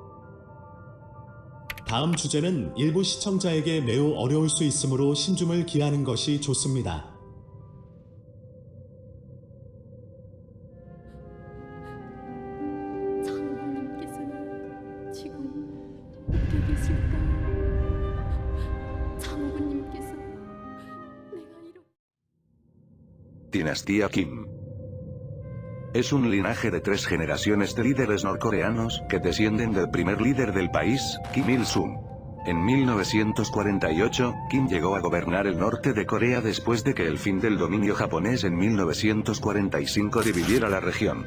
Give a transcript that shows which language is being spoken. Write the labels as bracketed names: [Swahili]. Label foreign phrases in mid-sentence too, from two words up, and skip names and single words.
[Korean] 다음 주제는 일부 시청자에게 매우 어려울 수 있으므로 신중을 기하는 것이 좋습니다. 장모님께서는 지금 어디 계실까요? 장모님께서 [Spanish] Dinastía Kim. Es un linaje de 3 generaciones de líderes norcoreanos que descienden del primer líder del país, Kim Il-sung. En 1948, Kim llegó a gobernar el norte de Corea después de que el fin del dominio japonés en 1945 dividiera la región.